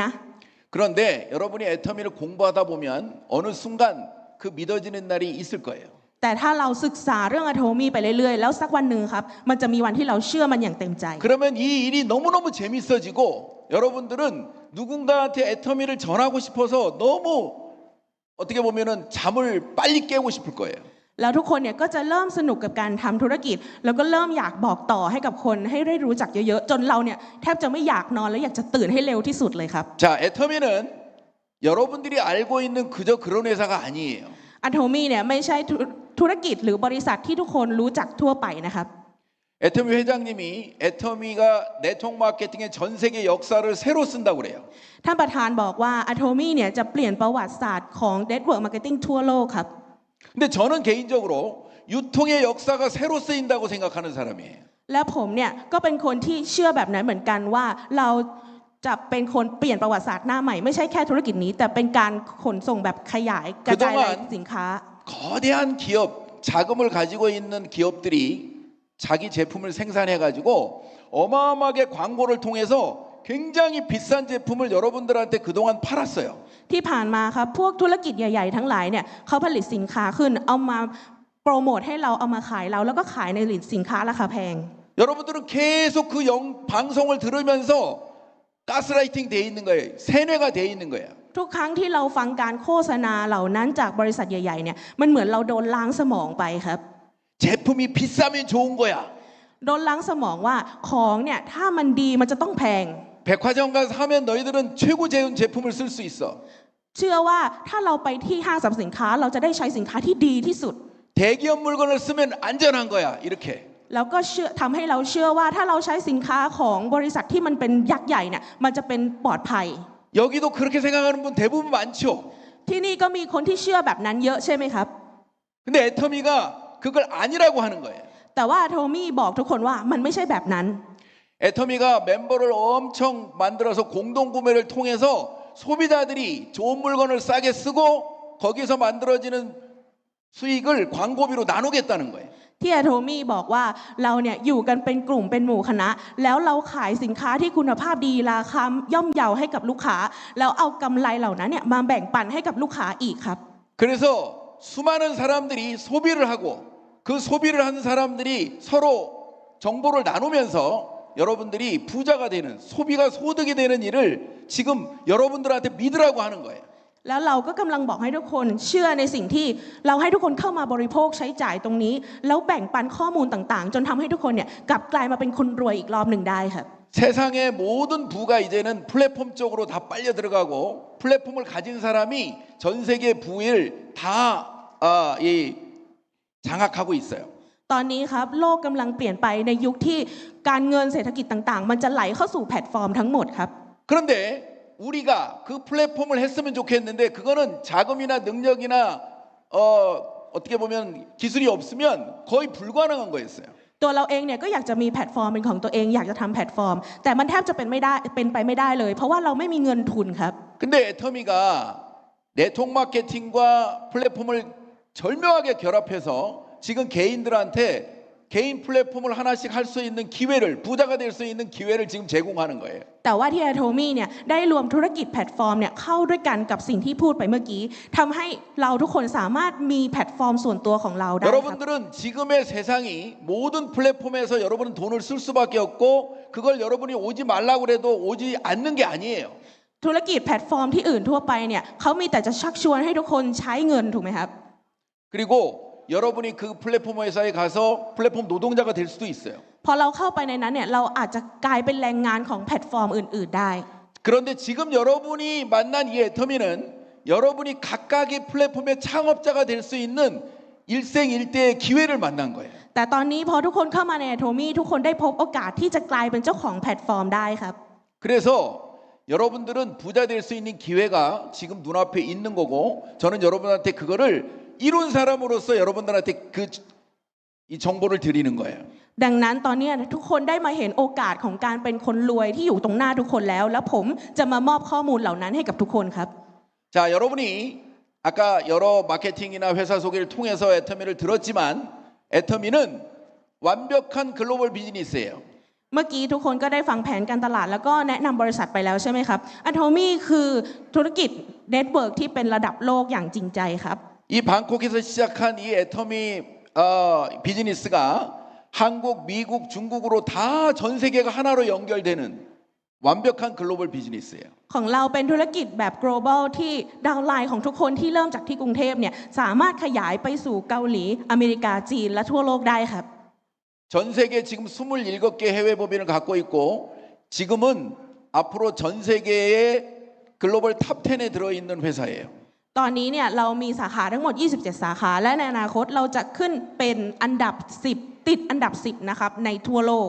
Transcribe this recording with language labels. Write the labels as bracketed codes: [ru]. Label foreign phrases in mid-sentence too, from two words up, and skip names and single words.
[ko] 그런데 여러분이 애터미를 공부하다 보면 어느 순간 그 믿어지는 날이 있을 거예요. [th] แต่ถ้าเราศึกษาเรื่องอะโทมี่ไปเรื่อยๆแล้วสักวันหนึ่งครับมันจะมีวันที่เราเชื่อมันอย่างเต็มใจ [ko] 그러면 이 일이 너무너무 재밌어지고 여러분들은 누군가한테 애터미를 전하고 싶어서 너무 어떻게 보면은 잠을 빨리 깨우고 싶을 거예요. [th] แล้วทุกคนเนี่ยก็จะเริ่มสนุกกับการทำธุรกิจแล้วก็เริ่มอยากบอกต่อให้กับคนให้ได้รู้จักเยอะๆจนเราเนี่ยแทบจะไม่อยากนอนและอยากจะตื่นให้เร็วที่สุดเลยครับ [ko] 자, 애터미는 여러분들이 알고 있는 그저 그런 회사가 아니에요. [th] อะโทมี่เนี่ยไม่ใช่ธุรกิจหรือบริษัทที่ทุกคนรู้จักทั่วไปนะครับ [ko] 애터미 회장님이 애터미가 네트워크 마케팅의 전 세계 역사를 새로 쓴다고 그래요. [th] ท่านประธานบอกว่า Atomy เนี่ยจะเปลี่ยนประวัติศาสตร์ของ [en] Network Marketing [th] ทั่วโลกครับ [ko] 근데 저는 개인적으로 유통의 역사가 새로 쓰인다고 생각하는 사람이에요. [th] และผมเนี่ยก็เป็นคนที่เชื่อแบบนั้นเหมือนกันว่าเราจะเป็นคนเปลี่ยนประวัติศาสตร์หน้าใหม่ไม่ใช่แค่ธุรกิจนี้แต่เป็นการขนส่งแบบขยายกระจายรายสินค้า [ko] 거대한 기업 자금을 가지고 있는 기업들이 자기 제품을 생산해 가지고 어마어마하게 광고를 통해서 굉장히 비싼 제품을 여러분들한테 그동안 팔았어요. [th] ที่ผ่านมาครับพวกธุรกิจใหญ่ๆทั้งหลายเนี่ยเขาผลิตสินค้าขึ้นเอามาโปรโมทให้เราเอามาขายเราแล้วก็ขายในสินค้าราคาแพง [ko] 여러분들은 계속 그 방송을 들으면서 가스라이팅 돼 있는 거예요. 세뇌가 돼 있는 거예요. [th] ทุกครั้งที่เราฟังการโฆษณาเหล่านั้นจากบริษัทใหญ่ๆเนี่ยมันเหมือนเราโดนล้างสมองไปครับ [ko] 제품이 비싸면 좋은 거야. [th] โดนล้างสมองว่าของเนี่ยถ้ามันดีมันจะต้องแพง [ko] 백화점 가서 사면 너희들은 최고 제품 제품을 쓸 수 있어. [th] เชื่อว่าถ้าเราไปที่ห้างสรรพสินค้าเราจะได้ใช้สินค้าที่ดีที่สุด [ko] 대기업 물건을 쓰면 안전한 거야. 이렇게. [th] แล้วก็ทำให้เราเชื่อว่าถ้าเราใช้สินค้าของบริษัทที่มันเป็นยักษ์ใหญ่เนี่ยมันจะเป็นปลอดภัย [ko] 여기도 그렇게 생각하는 분 대부분 많죠. [th] ที่นี่ก็มีคนที่เชื่อแบบนั้นเยอะใช่ไหมครับ [ko] 근데 애터미가 그걸 아니라고 하는 거예요. [th] แต่ว่าโทมี่บอกทุกคนว่ามันไม่ใช่แบบนั้น [ko] 애터미가 멤버를 엄청 만들어서 공동 구매를 통해서 소비자들이 좋은 물건을 싸게 쓰고 거기서 만들어지는 수익을 광고비로 나누겠다는 거예요. [th] ที่โทมี่บอกว่าเราเนี่ยอยู่กันเป็นกลุ่มเป็นหมู่คณะแล้วเราขายสินค้าที่คุณภาพดีราคาย่อมเยาให้กับลูกค้าแล้วเอากำไรเหล่านั้นเนี่ยมาแบ่งปันให้กับลูกค้าอีกครับ [ko] 그래서 수많은 사람들이 소비를 하고 그 소비를 하는 사람들이 서로 정보를 나누면서 여러분들이 부자가 되는 소비가 소득이 되는 일을 지금 여러분들한테 믿으라고 하는 거예요. [th] แล้วเราก็กำลังบอกให้ทุกคนเชื่อในสิ่งที่เราให้ทุกคนเข้ามาบริโภคใช้จ่ายตรงนี้แล้วแบ่งปันข้อมูลต่างๆจนทำให้ทุกคนเนี่ยกลับกลายมาเป็นคนรวยอีกรอบหนึ่งได้ครับ [ko] 세상의 모든 부가 이제는 플랫폼 쪽으로 다 빨려 들어가고 플랫폼을 가진 사람이 전 세계 부를 다 장악하고 있어요. [th] ตอนนี้ครับโลกกำลังเปลี่ยนไปในยุคที่การเงินเศรษฐกิจต่างๆมันจะไหลเข้าสู่แพลตฟอร์มทั้งหมดครับ [ko] 그런데 우리가 그 플랫폼을 했으면 좋겠는데 그거는 자금이나 능력이나 어떻게 보면 기술이 없으면 거의 불가능한 거였어요. [th] ตัวเราเองเนี่ยก็อยากจะมีแพลตฟอร์มเป็นของตัวเองอยากจะทำแพลตฟอร์มแต่มันแทบจะเป็นไปไม่ได้เลยเพราะว่าเราไม่มีเงินทุนครับ [ko] 근데 애터미가 네트워크 마케팅과 플랫폼을 절묘하게 결합해서 지금 개인들한테 개인 플랫폼을 하나씩 할 수 있는 기회를 부자가 될 수 있는 기회를 지금 제공하는 거예요. [th] แต่ว่าที่โทมี่เนี่ยได้รวมธุรกิจแพลตฟอร์มเนี่ยเข้าด้วยกันกับสิ่งที่พูดไปเมื่อกี้ทำให้เราทุกคนสามารถมีแพลตฟอร์มส่วนตัวของเราได้ครับ [ko] 여러분들은 지금의 세상이 모든 플랫폼에서 여러분은 돈을 쓸 수밖에 없고 그걸 여러분이 오지 말라고 해도 오지 않는 게 아니에요. [th] ธุรกิจแพลตฟอร์มที่อื่นทั่วไปเนี่ยเขามีแต่จะชักชวนให้ทุกคนใช้เงินถูกไหมครับ [ko] 그리고 여러분이 그 플랫폼 회사에 가서 플랫폼 노동자가 될 수도 있어요. [th] พอเราเข้าไปในนั้นเนี่ยเราอาจจะกลายเป็นแรงงานของแพลตฟอร์มอื่นๆได้ [ko] 그런데 지금 여러분이 만난 이 애터미는 여러분이 각각의 플랫폼의 창업자가 될 수 있는 일생일대의 기회를 만난 거예요. [th] แต่ตอนนี้พอทุกคนเข้ามาในโทมี่ทุกคนได้พบโอกาสที่จะกลายเป็นเจ้าของแพลตฟอร์มได้ครับ [ko] 그래서 여러분들은 부자 될 수 있는 기회가 지금 눈앞에 있는 거고 저는 여러분한테 그거를 이룬 사람으로서 여러분들한테 이 정보를 드리는 거예요. [th] ดังนั้นตอนนี้ทุกคนได้มาเห็นโอกาสของการเป็นคนรวยที่อยู่ตรงหน้าทุกคนแล้วแล้วผมจะมามอบข้อมูลเหล่านั้นให้กับทุกคนครับ [ko] 자, 여러분이 아까 여러 마케팅이나 회사 소개를 통해서 애터미를 들었지만 애터미는 완벽한 글로벌 비즈니스예요. [th] เมื่อกี้ทุกคนก็ได้ฟังแผนการตลาดแล้วก็แนะนำบริษัทไปแล้วใช่ไหมครับอะโทมี่คือธุรกิจเน็ตเวิร์กที่เป็นระดับโลกอย่างจริงใจครับ [ko] 이 방콕에서 시작한 이 애터미 비즈니스가 한국, 미국, 중국으로 다 전 세계가 하나로 연결되는 완벽한 글로벌 비즈니스예요. [th] ของเราเป็นธุรกิจแบบ global ที่ดาวน์ไลน์ของทุกคนที่เริ่มจากที่กรุงเทพเนี่ยสามารถขยายไปสู่เกาหลีอเมริกาจีนและทั่วโลกได้ครับ [ko] 전 세계 지금 27개 해외 법인을 갖고 있고 지금은 앞으로 전 세계의 글로벌 탑 10에 들어있는 회사예요. [th] ตอนนี้เนี่ยเรามีสาขาทั้งหมด27สาขาและในอนาคตเราจะขึ้นเป็นอันดับ10 ติดอันดับ 10 นะครับในทั่วโลก